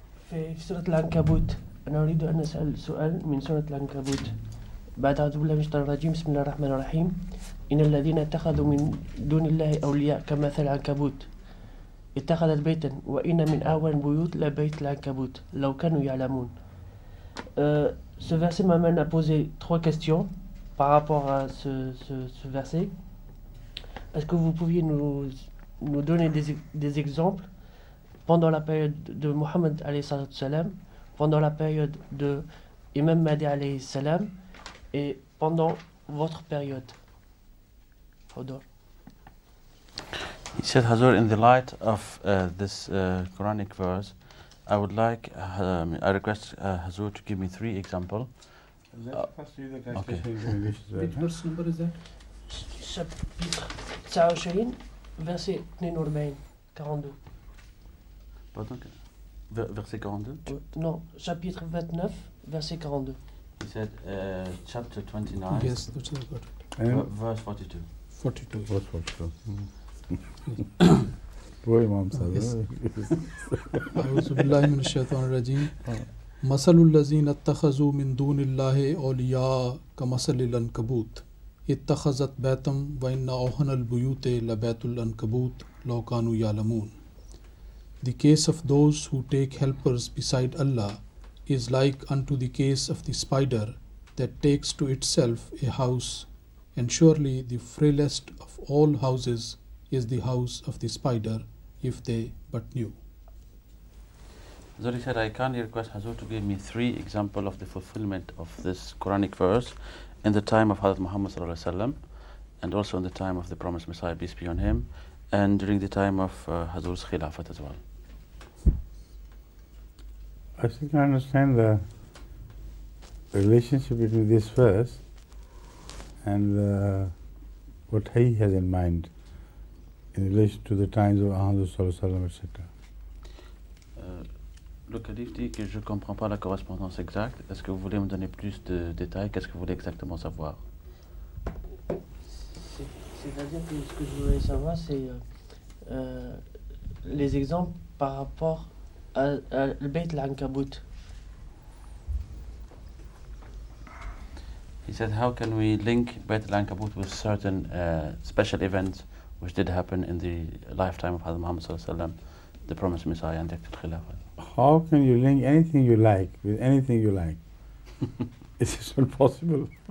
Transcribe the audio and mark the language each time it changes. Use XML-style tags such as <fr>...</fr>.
<ar>في سورة العنكبوت أنا أريد أن أسأل سؤال من سورة العنكبوت. بعد أعوذ بالله من الشيطان الرجيم بسم الله الرحمن الرحيم. إن الذين اتخذوا من دون الله أولياء كمثل العنكبوت اتخذت بيتا وإن من أهون البيوت لبيت العنكبوت لو كانوا يعلمون.</ar> <fr>Ce verset m'amène à poser trois questions par rapport à ce verset. Est-ce que vous pouviez nous donner des exemples pendant la période de Mohammed</fr> <ar>alayhi salam,</ar> <fr>pendant la période de Imam Mahdi alayhi salam et pendant votre période? Hodor.</fr> <en>He said, Hazur, in the light of this Quranic verse, I would like, I request Hazur to give me 3 examples. Okay. Which verse number is that?</en> <fr>Chapitre 29, verset 42. 42. Pardon? Verset 42? Non, chapitre 29, verset 42.</fr> <en>He said chapter 29, Yes, that's what I got it. And verse 42. 42. verse 42. Poor Imam Sahib. Yes.</en> <ar>أعوذ بالله من الشيطان الرجيم. مثل الذين اتخذوا من دون الله أولياء كمثل العنكبوت اتخذت بيتا وإن أوهن البيوت لبيت العنكبوت لو كانوا يعلمون.</ar> <en>The case of those who take helpers beside Allah is like unto the case of the spider that takes to itself a house, and surely the frailest of all houses is the house of the spider, if they but knew. Zuri said, I kindly request Hazur to give me 3 examples of the fulfillment of this Quranic verse in the time of Hazrat Muhammad</en> <ar>sallallahu alaihi wasallam,</ar> <en>and also in the time of the promised Messiah, peace be on him, and during the time of Hazur's Khilafat as well. I think I understand the relationship between this verse and what he has in mind in relation to the times of Ahmad</en> <ar>sallallahu alaihi wasallam,</ar> <en>etc.</en> <fr>Le calife dit que je ne comprends pas la correspondance exacte. Est-ce que vous voulez me donner plus de détails? Qu'est-ce que vous voulez exactement savoir? C'est-à-dire que ce que je voulais savoir, c'est les exemples par rapport à le Beit al-Ankabut.</fr> <en>He said, how can we link Beit al-Ankabut with certain special events which did happen in the lifetime of Hazrat Muhammad</en> <ar>sallallahu alaihi wasallam,</ar> <en>the promised Messiah and the active Khilafah? How can you link anything you like with anything you like? It's just not possible.</en>